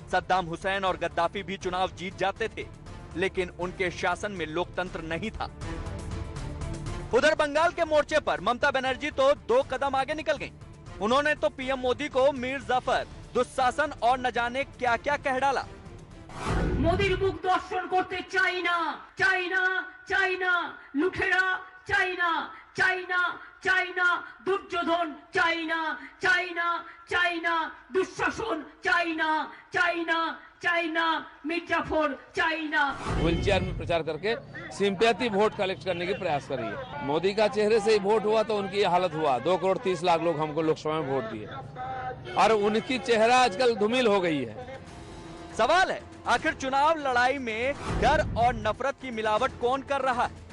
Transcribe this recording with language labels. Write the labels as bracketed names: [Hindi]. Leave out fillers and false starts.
[Hindi] सद्दाम हुसैन और गद्दाफी भी चुनाव जीत जाते थे, लेकिन उनके शासन में लोकतंत्र नहीं था। उधर बंगाल के मोर्चे पर ममता बनर्जी तो 2 कदम आगे निकल गईं। उन्होंने तो पीएम मोदी को मीर जाफर, दुशासन और न जाने क्या क्या कह डाला। [Bangla] মোদির মুখ দর্শন করতে চাই না, চাই না, চাই না, লুঠেরা চাই না, চাই না, চাই না, দুর্যোধন চাই না, চাই না, চাই না, দুঃশাসন চাই না, চাই না, চাই না, মির্জাফর চাই না। [Hindi] व्हीलचेयर में प्रचार करके सिंपैथी वोट कलेक्ट करने की प्रयास कर रही है। मोदी का चेहरे से ही वोट हुआ तो उनकी हालत हुआ। 2 करोड़ 30 लाख लोग हमको लोकसभा में वोट दिए और उनकी चेहरा आजकल धूमिल हो गई है। सवाल है, आखिर चुनाव लड़ाई में डर और नफरत की मिलावट कौन कर रहा है?